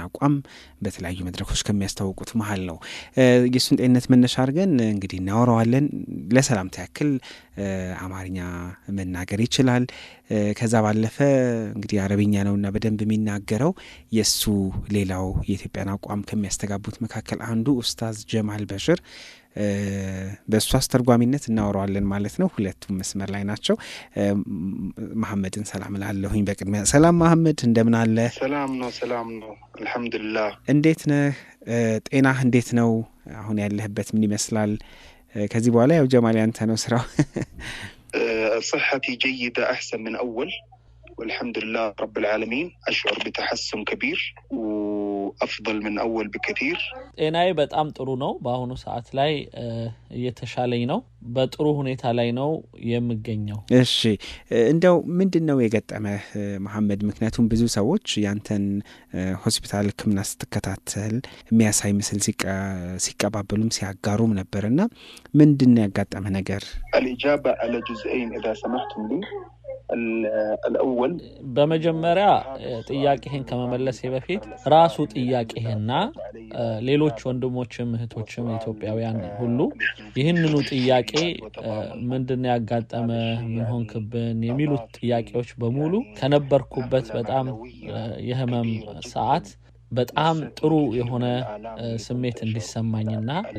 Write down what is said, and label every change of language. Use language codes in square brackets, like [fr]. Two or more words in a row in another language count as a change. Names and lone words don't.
[am] አቋም በተለያዩ መድረኮች ከሚያስተዋውቁት መሀል ነው። የሱን ጤንነት መነሻ አድርገን እንግዲህ እናወራዋለን። ለሰላምታ ያክል አማርኛ መናገር ይችላል። ከዛ ባለፈ እንግዲህ አረብኛ ነውና በደንብ የሚናገረው የሱ ሌላው የኢትዮጵያን አቋም ከሚያስተጋቡት መካከል አንዱ ኡስታዝ ጀማል በሽር በሱ አስተርጓሚነት እናወራዋለን ማለት ነው። ሁለቱም መስመር ላይ ናቸው። መሐመድን ሰላም ላለሁኝ በቅድሚያ ሰላም መሐመድ እንደምን አለ? ሰላም ነው አልহামዱሊላህ። እንዴት ነህ? ጤናህ እንዴት ነው? አሁን ያለህበት ምን ይመስላል? ከዚህ በኋላ ያው ጀማል ያንተ ነው ስራው። [ar] صحتي جيدة أحسن من أول والحمد لله رب العالمين. أشعر بتحسن كبير وأفضل من أول بكثير. [am] ጤናዬ በጣም ጥሩ ነው። በአሁኑ ሰዓት ላይ እየተሻለኝ ነው። በጥሩ ሁኔታ ላይ ነው የምገኘው። እሺ እንደው ምንድነው የገጠመህ መሐመድ? ምክንያቱም ብዙ ሰዎች ያንተን ሆስፒታል ሕክምና ስትከታተል የሚያሳይ ምስል ሲቀባበሉም ሲያጋሩም ነበርና ምንድነው ያጋጠመህ ነገር? [ar] الإجابة على جزئين إذا سمحتم لي. الأول [am] በመጀመሪያ ጥያቄህን ከመመለሴ በፊት ራሱ ጥያቄህና ሌሎች ወንድሞችም እህቶችም ኢትዮጵያውያን ሁሉ ይህንኑ ጥያቄ ምንድነው ያጋጠመ ምን ሆንክብን የሚሉት ጥያቄዎች በሙሉ ከነበርኩበት በጣም የህመም ሰዓት በጣም ጥሩ የሆነ ስሜት እንዲሰማኝና